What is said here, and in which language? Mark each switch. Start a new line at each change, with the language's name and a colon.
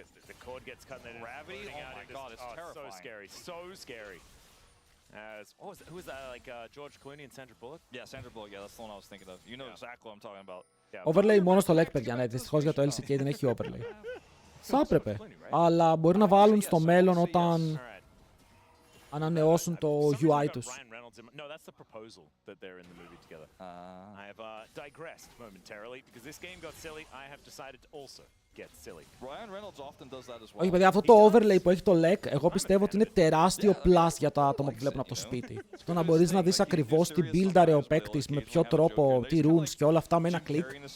English: The cord gets cut and then gravity. Oh my god, it's terrifying. So scary, so scary. Who was that? Like George Clooney and Sandra Bullock? Yeah, Sandra Bullock. Yeah, that's the one I was thinking of. You know exactly what I'm talking about.
Greek: Overlay μόνο στο leg, παιδιά. Ναι, δυστυχώς για το LCK δεν έχει overlay. Θα έπρεπε. Αλλά μπορεί να βάλουν στο μέλλον όταν ανανεώσουν το UI τους.
English: No, that's the proposal that they're in the movie together. I have digressed momentarily because this game got silly. I have decided to also get silly. Ryan Reynolds often does that as well.
Greek: Όχι, παιδιά, αυτό το overlay που έχει το LEC, εγώ πιστεύω ότι είναι τεράστιο plus για τα άτομα που βλέπουν από το σπίτι. Το να μπορείς να δεις ακριβώς τι buildare ο παίκτης, με ποιο τρόπο, τι runes και όλα αυτά με ένα κλικ.